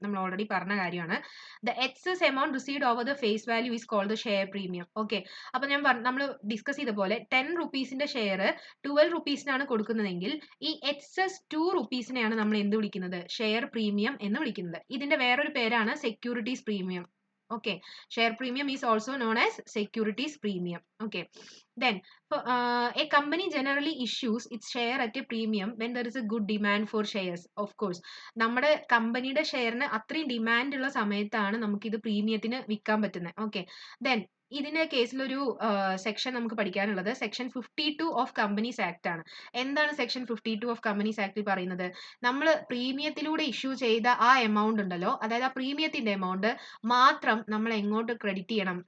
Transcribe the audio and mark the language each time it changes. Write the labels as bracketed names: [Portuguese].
[Malayalam] നമ്മൾ ഓൾറെഡി പറഞ്ഞ കാര്യമാണ്. [English] The excess amount received over the face value is called the share premium. Okay. [Malayalam] അപ്പൊ നമ്മൾ ഡിസ്കസ് ചെയ്ത പോലെ 10 റുപ്പീസിന്റെ ഷെയർ 12 റുപ്പീസിനാണ് കൊടുക്കുന്നതെങ്കിൽ ഈ എക്സസ് 2 റുപ്പീസിനെയാണ് നമ്മൾ എന്ത് വിളിക്കുന്നത്? ഷെയർ പ്രീമിയം എന്ന് വിളിക്കുന്നത്. ഇതിന്റെ വേറൊരു പേരാണ് securities premium. [English] Okay, share premium is also known as securities premium. Okay, then a company generally issues its share at a premium when there is a good demand for shares. [Malayalam] Of course, നമ്മുടെ കമ്പനിയുടെ ഷെയറിന് അത്രയും demand ഉള്ള സമയത്താണ് നമുക്ക് ഇത് പ്രീമിയത്തിന് വിൽക്കാൻ പറ്റുന്നത്. Okay. Then ഇതിന്റെ കേസിലൊരു സെക്ഷൻ നമുക്ക് പഠിക്കാനുള്ളത് സെക്ഷൻ 52 ഓഫ് കമ്പനീസ് ആക്ട് ആണ്. എന്താണ് സെക്ഷൻ 52 ഓഫ് കമ്പനീസ് ആക്ടിൽ പറയുന്നത്? നമ്മൾ പ്രീമിയത്തിലൂടെ ഇഷ്യൂ ചെയ്ത ആ എമൗണ്ട് ഉണ്ടല്ലോ, അതായത് ആ പ്രീമിയത്തിന്റെ എമൗണ്ട് മാത്രം നമ്മൾ എങ്ങോട്ട് ക്രെഡിറ്റ് ചെയ്യണം?